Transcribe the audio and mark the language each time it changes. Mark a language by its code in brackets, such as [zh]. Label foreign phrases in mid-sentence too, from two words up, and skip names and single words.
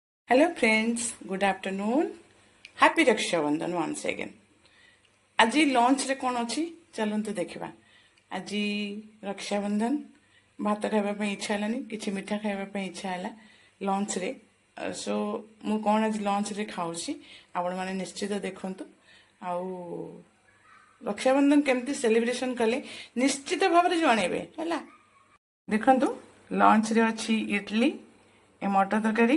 [en] Hello friends, good afternoon. Happy Rakshabandhan once again. [or] ଆଜି ଲଞ୍ଚ ରେ କଣ ଅଛି ଚାଲନ୍ତୁ ଦେଖିବା ଆଜି ରକ୍ଷାବନ୍ଧନ ଭାତ ଖାଇବା ପାଇଁ ଇଚ୍ଛା ହେଲାନି କିଛି ମିଠା ଖାଇବା ପାଇଁ ଇଚ୍ଛା ହେଲା ଲଞ୍ଚ ରେ ସୋ ମୁଁ କ'ଣ ଆଜି ଲଞ୍ଚ ରେ ଖାଉଛି ଆପଣମାନେ ନିଶ୍ଚିତ ଦେଖନ୍ତୁ ଆଉ ରକ୍ଷାବନ୍ଧନ କେମିତି ସେଲିବ୍ରେସନ କଲେ ନିଶ୍ଚିତ ଭାବରେ ଜଣେଇବେ ହେଲା ଦେଖନ୍ତୁ ଲଞ୍ଚ ରେ ଅଛି ଇଡଲି ଏ ମଟର ତରକାରୀ